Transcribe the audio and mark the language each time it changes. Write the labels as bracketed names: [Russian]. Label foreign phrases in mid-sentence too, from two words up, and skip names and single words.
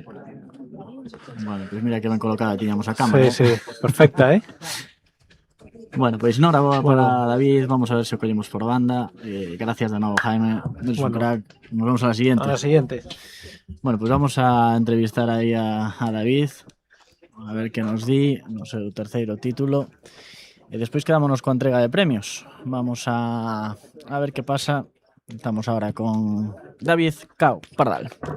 [Galician] Bueno, pues mira que ben colocada tiñamos a cámara. [Spanish] Sí, sí, perfecta, ¿eh? Bueno, pues enhorabuena para David. [Galician] Vamos a ver si o collemos por banda. [Spanish] Gracias de nuevo, Jaime. Eres un crack. Nos vemos a la siguiente. A la siguiente. [Galician] Bueno, pues vamos a entrevistar aí a David. A ver que nos di. No sé, o terceiro título. E despois quedámonos coa entrega de premios. [Spanish] Vamos a ver que pasa. Estamos ahora con David Cao Pardal.